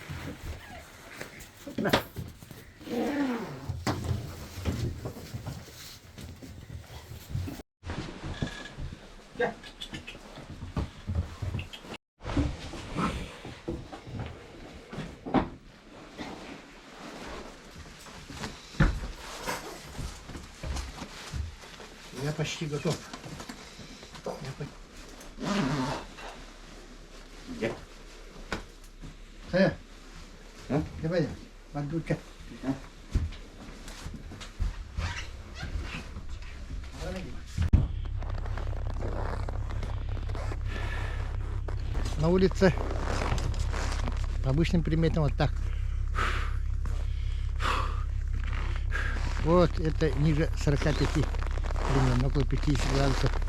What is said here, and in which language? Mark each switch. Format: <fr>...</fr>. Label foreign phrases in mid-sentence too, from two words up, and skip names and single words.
<ru>Gel. Я почти готов.</ru> <id>Saya, coba ya, bantu cek.</id> <ru>На улице обычным предметом вот так. Вот это ниже 45, примерно около 50 градусов.</ru>